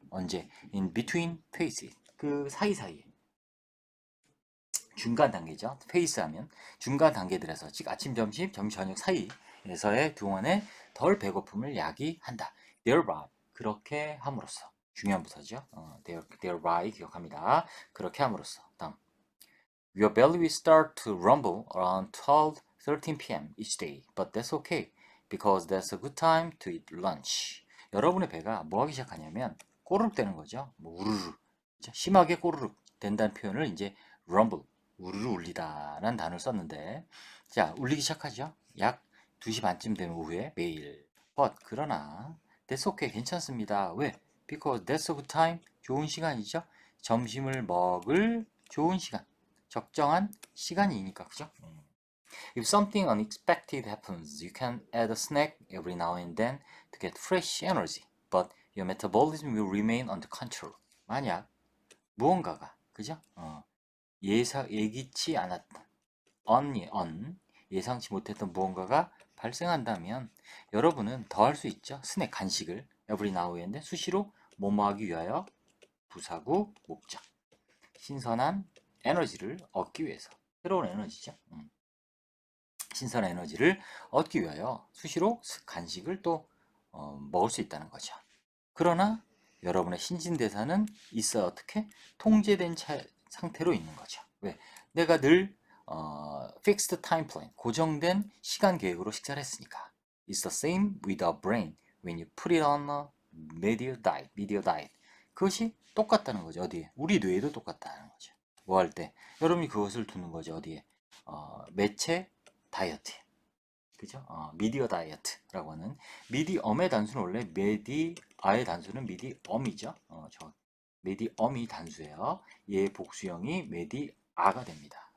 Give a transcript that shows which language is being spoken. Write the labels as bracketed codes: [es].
[ko] 언제? [en] in between phases. [ko] 그 사이사이에. 중간 단계죠. 페이스 하면 중간 단계들에서 즉 아침, 점심, 저녁 사이에서의 동안에 덜 배고픔을 야기한다. thereby 그렇게 함으로써 중요한 부사죠. thereby 기억합니다. 그렇게 함으로써 다음 [en] Your belly will start to rumble around 12, 13 p.m. each day, but that's okay because that's a good time to eat lunch. [ko] 여러분의 배가 뭐 하기 시작하냐면 꼬르륵대는 거죠. 뭐 우르르 심하게 꼬르륵 된다는 표현을 이제 rumble, 우르르 울리다라는 단어를 썼는데, 자, 울리기 시작하죠. 약 2시 반쯤 되는 오후에 매일. [en] But [ko] 그러나 [en] that's okay, [ko] 괜찮습니다. 왜? [en] Because that's a good time, [ko] 좋은 시간이죠. 점심을 먹을 좋은 시간, 적정한 시간이니까, 그죠? [en] If something unexpected happens, you can add a snack every now and then to get fresh energy, but your metabolism will remain under control. [ko] 만약 무언가가, 그죠? 예기치 않았던, 예상치 못했던 무언가가 발생한다면 여러분은 더 할 수 있죠. 스낵, 간식을 [en] every now and then [ko] 수시로 뭐뭐하기 위하여 부사구, 목적. 신선한 에너지를 얻기 위해서. 새로운 에너지죠. 신선한 에너지를 얻기 위하여 수시로 간식을 또 먹을 수 있다는 거죠. 그러나 여러분의 신진대사는 있어 어떻게 통제된 상태로 있는 거죠. 왜? 내가 늘 [en] fixed time plan, [ko] 고정된 시간 계획으로 식사를 했으니까. [en] It's the same with our brain when you put it on a media diet. [ko] 그것이 똑같다는 거죠. 어디에? 우리 뇌에도 똑같다는 거죠. 뭐 할 때? 여러분이 그것을 두는 거죠. 어디에? 매체 다이어트. 그죠? 미디어 다이어트라고 하는 미디엄의 단수는 원래 메디아의 단수는 미디엄이죠. 메디엄이 단수예요. 얘의 복수형이 메디아가 됩니다.